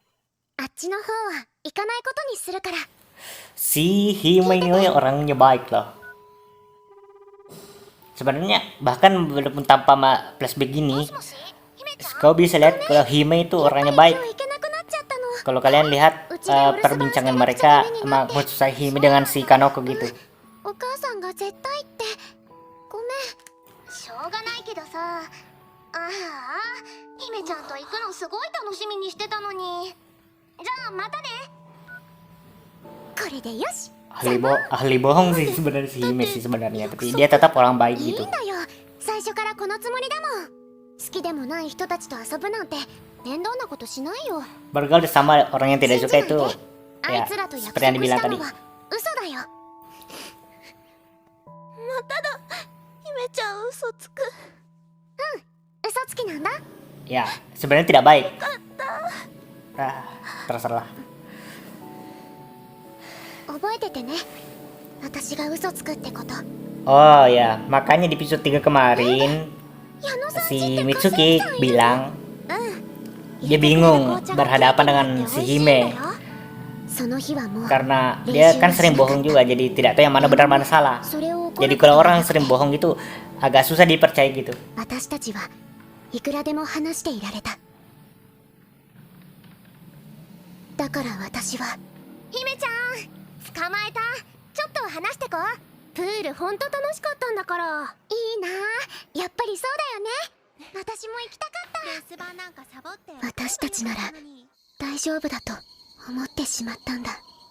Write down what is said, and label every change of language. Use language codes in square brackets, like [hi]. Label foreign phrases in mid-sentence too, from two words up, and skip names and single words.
[ja] あっちの方は行かないことにするから [id] si Hime ini orangnya baik loh sebenarnya bahkan walaupun tanpa flashback gini [ja] もし姫ちゃん [id] kau bisa lihat kalau Hime itu [ja] やっぱ [id] orangnya [ja] り今 [id] baik [ja] 日行けなくなっちゃったの [id] kalau kalian lihat perbincangan mereka sama Mutsusai Hime dengan si Kanoko gitu [ja] お母さんが絶対ってごめんしょうがないけどさああ姫ちゃんと行くのすごい楽しみにしてたのにじゃあまたねこれでよし [id] ahli bohong sih sebenarnya si Hime sih sebenarnya tapi dia tetap orang baik [ja] いい [id] gitu [ja] んだよ最初からこのつもりだもん好きでもない人たちと遊ぶなんて面倒なことしないよ [id] bergaul sama orang yang tidak [ja] 信じ [id] suka [ja] ないで [id] itu [ja] あ [id] ya [ja] いつらと約 [id] seperti yang [ja] 束し [id] dibilang [ja] た [id] tadi [ja] のは嘘だよまただ。姫ちゃん嘘つく。嘘つきなんだ [id] ya sebenarnya tidak baik terserah [ja] 覚えててね私が嘘つくってこと [id] oh ya makanya di episode 3 kemarin [ja] 矢野さん [id] si Mitsuki bilang dia bingung berhadapan dengan si Hime [ja] その日はもう [id] karena dia kan sering bohong juga jadi tidak tahu yang mana benar mana salah [ja] それを怒 [id] jadi [ja] る [id] kalau orang sering bohong gitu agak susah dipercaya gitu [ja] 私たちはいくらでも話していられただから私は姫ちゃん捕まえたちょっと話してこプールほんと楽しかったんだからいいなやっぱりそうだよね私も行きたかった留守番なんかサボって私たちなら大丈夫だと思ってしまったんだ